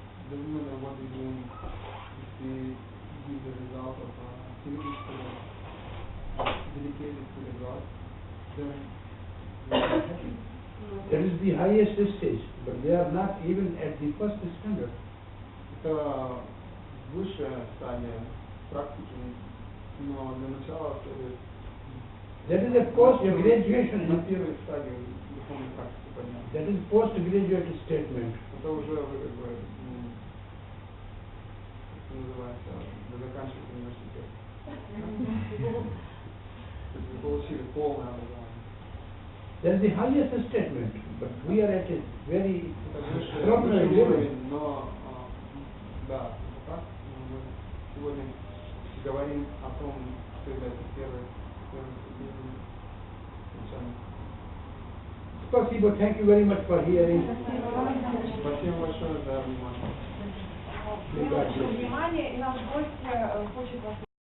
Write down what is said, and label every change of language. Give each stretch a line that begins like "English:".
English: Doesn't matter what we're doing, if we give the result of our activities to dedicated to the God, then we are happy. That is the highest stage, but they are not even at the first standard.
Russian: Это высшая стадия практики, но для начала следует
English: That is a post-graduation.
Russian: на первой стадии духовной практики подняться.
English: That is post-graduate statement.
Russian: Это уже вы как бы называется, вы заканчиваете университет. То есть вы получили полное образование.
English: That is the highest statement, but we are at a very
Russian: Высший уровень, но да, так, мы сегодня говорим о том, что является первой ступенью начальной. Спасибо,
English: thank you very much for hearing.
Russian: Спасибо большое за внимание. Внимание, и наш гость хочет вас